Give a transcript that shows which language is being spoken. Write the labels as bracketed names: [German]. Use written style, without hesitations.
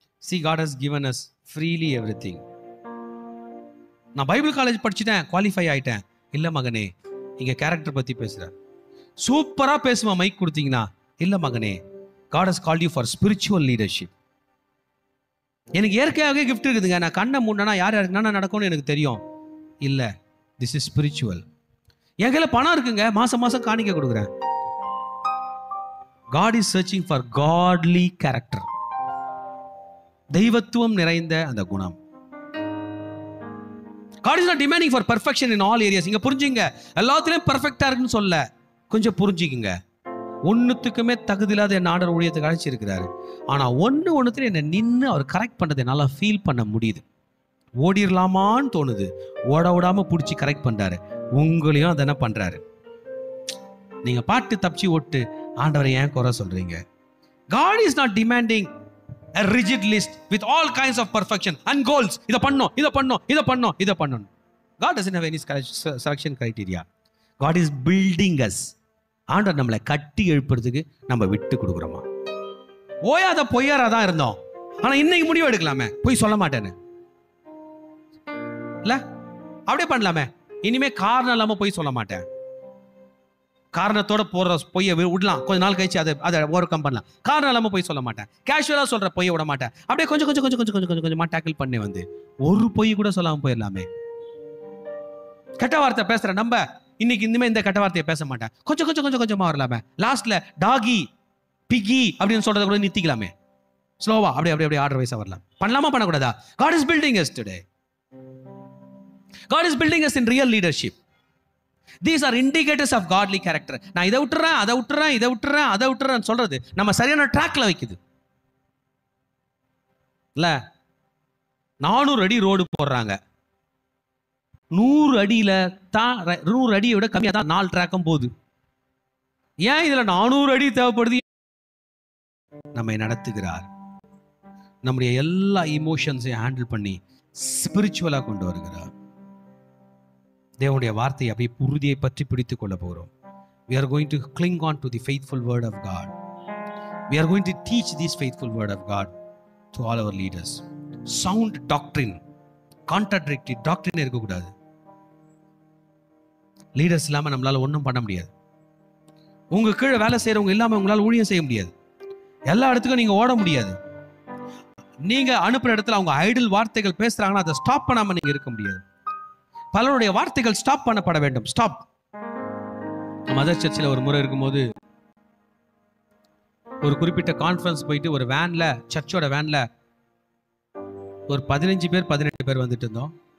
[English] See, God has given us freely everything. [Tamil] நான் Bible college படிச்சுட்டேன், qualify ஆயிட்டேன். இல்ல மகனே, இங்க கேரக்டர் பத்தி பேசுறார். சூப்பரா பேசுமா மைக் கொடுத்தீங்கன்னா, இல்ல மகனே, [English] God has called you for spiritual leadership. [Tamil] எனக்கு இயற்கையாகவே கிஃப்ட் இருக்குதுங்க. நான் கண்ணை மூடனா யார் யாருக்கு என்ன நடக்கும்னு எனக்கு தெரியும். இல்ல, [English] This is spiritual. [Tamil] என் கையில பணம் இருக்குங்க, மாசம் மாசம் காணிக்க கொடுக்குறேன். [English] God is searching for godly character. [Tamil] தெய்வத்துவம் நிறைந்த அந்த குணம். [English] God is not demanding for perfection in all areas. [Tamil] இங்க புரிஞ்சுங்க, எல்லாத்துலயும் பெர்ஃபெக்ட்டா இருக்குன்னு சொல்ல, கொஞ்சம் புரிஞ்சுக்குங்க. ஒன்னுத்துக்குமே தகுதியில்லாத என் ஆண்டவர் ஊழியத்துக்கு அழைச்சிருக்கிறாரு. ஆனா ஒன்னுத்துல என்ன நின்று அவர் கரெக்ட் பண்றதை நல்லா ஃபீல் பண்ண முடியுது. ஓடிடலாமான்னு தோணுது, ஓட விடாம பிடிச்சி கரெக்ட் பண்றாரு. உங்களையும் அதென்ன பண்றாரு. நீங்க பாட்டு தப்பிச்சு ஓட்டு ஆண்டவரை ஏன் குறை சொல்றீங்க? [English] God is not demanding a rigid list with all kinds of perfection and goals. [Tamil] இத பண்ணோம், இத பண்ணோம், இத பண்ணோம், இத பண்ணணும். [English] God doesn't have any selection criteria. God is building us. [Tamil] ஆண்டவர் நம்மளை கட்டி எழுப்புறதுக்கு நம்ம விட்டு கொடுக்குறோமா? ஓயாத பொய்யாரா தான் இருந்தோம், ஆனா இன்னைக்கு முடிவு எடுக்கலாமே, போய் சொல்ல மாட்டேன்னு இல்ல, அப்படியே பண்ணலாமே. இனிமே காரணம் இல்லாம போய் சொல்ல மாட்டேன். காரணத்தோட போற பொய்யை விடலாம், கொஞ்ச நாள் கழிச்சு அதை ஓவர் கம் பண்ணலாம். காரணம் இல்லாம போய் சொல்ல மாட்டேன். கேஷுவலா சொல்ற பொய்யை விட மாட்டேன். அப்படியே கொஞ்சம் கொஞ்சம் கொஞ்சம் கொஞ்சம் கொஞ்சம் கொஞ்சம் கொஞ்சமா டேக்கிள் பண்ணி வந்து ஒரு பொய் கூட சொல்லாம போயிடலாமே. கெட்ட வார்த்தை பேசுற நம்ம இன்னைக்கு இனிமே இந்த கெட்ட வார்த்தையை பேச மாட்டேன், கொஞ்சம் கொஞ்சம் கொஞ்சம் கொஞ்சமா வரலாமே. லாஸ்ட்ல டாகி பிகி அப்படின்னு சொல்றத கூட நிறுத்திக்கலாமே. ஸ்லோவா அப்படியே அப்படியே அப்படியே ஆர்டர் வைஸா வரலாம். பண்ணலாமா பண்ணக்கூடாதா? [English] God is building us today. God is building us in real leadership. These are indicators of godly character. [Tamil] நான் இதை விட்டுறேன், அதை விட்டுறேன், இதை விட்டுறேன், அதை விட்டுறேன்னு சொல்றது நம்ம சரியான ட்ராக்ல வைக்குது இல்ல. 400 அடி ரோடு போடுறாங்க, 100 அடியில தான் 100 அடியை விட கம்மியா தான் 4 ட்ராக்கும் போகுது. ஏன் இதுல 400 அடி தேவைப்படுது? நம்மை நடத்துகிறார், நம்முடைய எல்லா இமோஷன்ஸையும் ஹேண்டில் பண்ணி ஸ்பிரிச்சுவலா கொண்டு வருகிறார். தேவனுடைய வார்த்தையை அப்படியே உறுதியை பற்றி பிடித்துக் கொள்ள போகிறோம். [English] We are going to cling on to the faithful word of God. We are going to teach this faithful word of God to all our leaders. Sound doctrine, contradictory doctrine [Tamil] இருக்கக்கூடாது. லீடர்ஸ் இல்லாம நம்மளால ஒன்றும் பண்ண முடியாது. உங்க கீழே வேலை செய்யறவங்க இல்லாம உங்களால ஊழியம் செய்ய முடியாது. எல்லா இடத்துக்கும் நீங்க ஓட முடியாது. நீங்க அனுப்புற இடத்துல அவங்க ஐடில் வார்த்தைகள் பேசுறாங்கன்னா அதை ஸ்டாப் பண்ணாம நீங்க இருக்க முடியாது. பலருடைய வார்த்தைகள் ஸ்டாப் பண்ணப்பட வேண்டும். ஸ்டாப். மதர் சர்ச்சில் ஒரு முறை இருக்கும்போது ஒரு குறிப்பிட்ட கான்ஃபரன்ஸ் போயிட்டு ஒரு வேன்ல, சர்ச்சோட வேன்ல ஒரு 15 பேர் 18 பேர் வந்துட்டு இருந்தோம்.